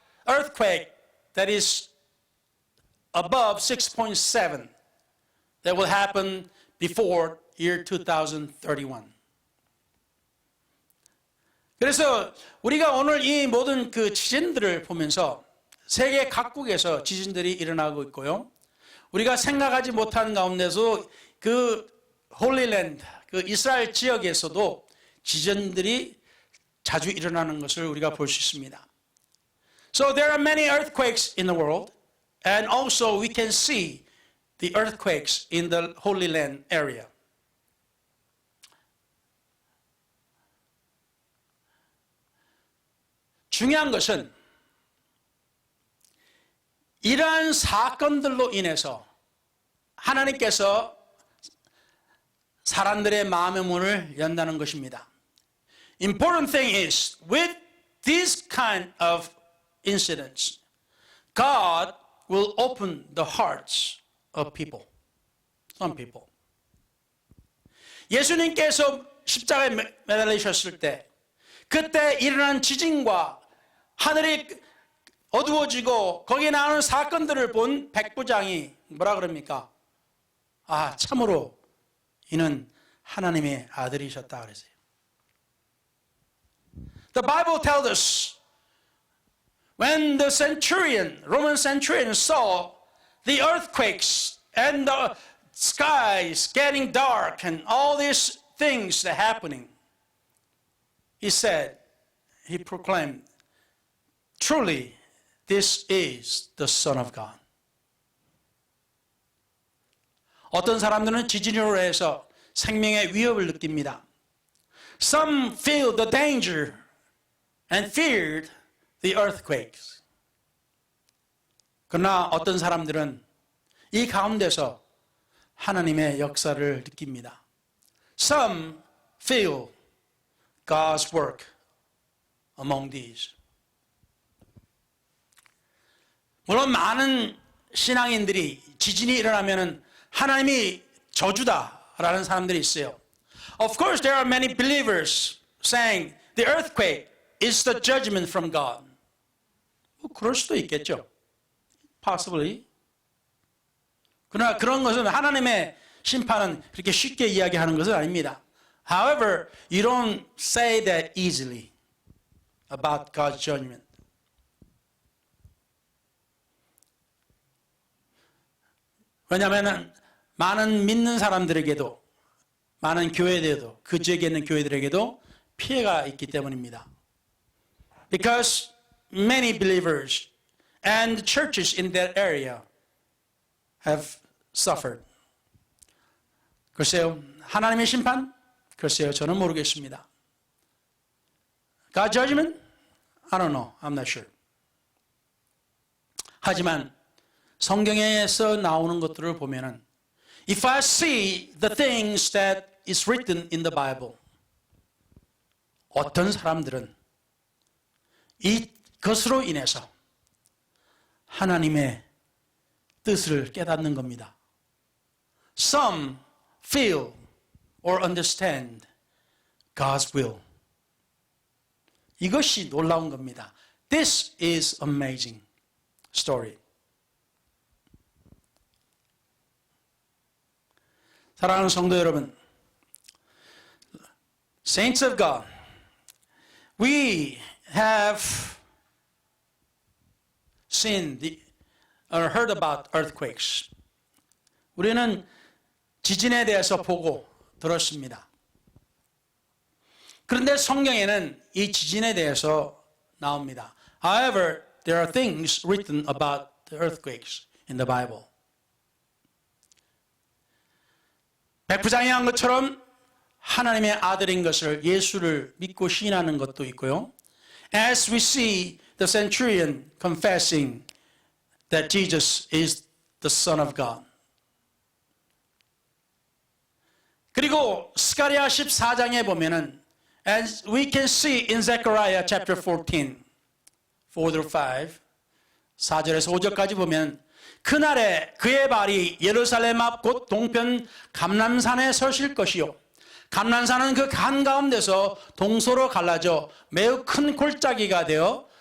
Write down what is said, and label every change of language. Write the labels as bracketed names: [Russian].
[English] earthquake that is above 6.7 that will happen before year 2031. [Korean] 그래서 우리가 오늘 이 모든 그 지진들을 보면서 세계 각국에서 지진들이 일어나고 있고요. 우리가 생각하지 못한 가운데서 그 홀리랜드, 그 이스라엘 지역에서도 지진들이 자주 일어나는 것을 우리가 볼 수 있습니다. [English] So there are many earthquakes in the world, and also we can see the earthquakes in the Holy Land area. [Korean] 중요한 것은 이러한 사건들로 인해서 하나님께서 사람들의 마음의 문을 연다는 것입니다. [English] Important thing is, with these kind of incidents, God will open the hearts of people, some people. [Korean] 예수님께서 십자가에 매달리셨을 때, 그때 일어난 지진과 하늘이 어두워지고 거기에 나오는 사건들을 본 백부장이 뭐라 그럽니까? 아, 참으로 이는 하나님의 아들이셨다 그랬어요. [English] The Bible tells us when the centurion, Roman centurion saw the earthquakes and the skies getting dark and all these things that are happening, he said, he proclaimed, truly, this is the Son of God. [Korean] 어떤 사람들은 지진으로 해서 생명의 위협을 느낍니다. [English] Some feel the danger and feared the earthquakes. [Korean] 그러나 어떤 사람들은 이 가운데서 하나님의 역사를 느낍니다. [English] Some feel God's work among these. [Korean] 물론 많은 신앙인들이 지진이 일어나면 하나님이 저주다라는 사람들이 있어요. [English] Of course, there are many believers saying the earthquake is the judgment from God. [Korean] 그럴 수도 있겠죠. [English] Possibly. [Korean] 그러나 그런 것은 하나님의 심판은 그렇게 쉽게 이야기하는 것은 아닙니다. [English] However, you don't say that easily about God's judgment. [Korean] 왜냐하면 많은 믿는 사람들에게도 많은 교회들에도 그 지역에 있는 교회들에게도 피해가 있기 때문입니다. [English] Because many believers and churches in that area have suffered. [Korean] 글쎄요, 하나님의 심판? 글쎄요, 저는 모르겠습니다. [English] God's judgment? I don't know. I'm not sure. [Korean] 하지만 성경에서 나오는 것들을 보면은 [English] if I see the things that is written in the Bible, [Korean] 어떤 사람들은 이것으로 인해서 하나님의 뜻을 깨닫는 겁니다. [English] Some feel or understand God's will. [Korean] 이것이 놀라운 겁니다. [English] This is amazing story. [Korean] 사랑하는 성도 여러분, [English] Saints of God, we have seen or heard about earthquakes. [Korean] 우리는 지진에 대해서 보고 들었습니다. 그런데 성경에는 이 지진에 대해서 나옵니다. [English] However, there are things written about the earthquakes in the Bible. [Korean] 백부장이 한 것처럼 하나님의 아들인 것을 예수를 믿고 시인하는 것도 있고요. [English] As we see the centurion confessing that Jesus is the Son of God. [Korean] 그리고 스가랴 14장에 보면은 [English] as we can see in Zechariah chapter 14, 4-5, [Korean] 4절에서 5절까지 보면 그날에 그의 발이 예루살렘 앞 곧 동편 감람산에 서실 것이요 감람산은 그 한가운데서 동서로 갈라져 매우 큰 골짜기가 되어